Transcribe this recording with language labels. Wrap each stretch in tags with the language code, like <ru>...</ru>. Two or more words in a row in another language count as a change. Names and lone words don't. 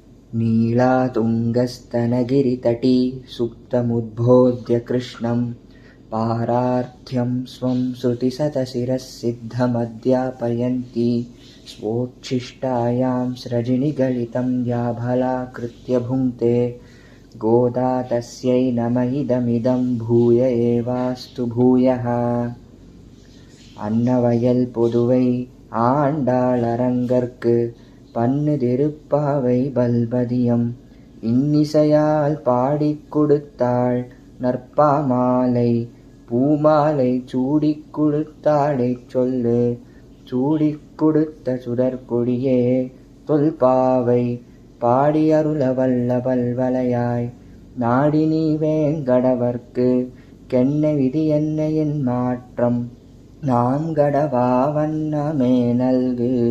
<sa>नीलातुङ्गस्तनगिरितटी सुप्तमुद्बोध्य कृष्णं पारार्थ्यं स्वं श्रुतिशतशिरः सिद्धमध्यापयन्ती स्वोच्छिष्टायां स्रजिनिगलितं याभलाकृत्य भुङ्क्ते गोदा तस्यै नम इदमिदं भूय एवास्तु भूयः.</sa> <ta>அன்னவயல் பொதுவை ஆண்டாளரங்கற்கு பன்னு திருப்பாவை பல்பதியம் இன்னிசையால் பாடிக் கொடுத்தாள் நற்பாமாலை பூமாலை சூடிக் கொடுத்தாளைச் சொல்லு சூடிக் கொடுத்த சுடற்கொடியே தொல்பாவை பாடி அருள வல்ல பல்வலையாய் நாடி நீ வேங்கடவர்க்கு கென்ன விதி என்ன என் மாற்றம் நாம் கடவா வண்ணமே நல்கு.</ta>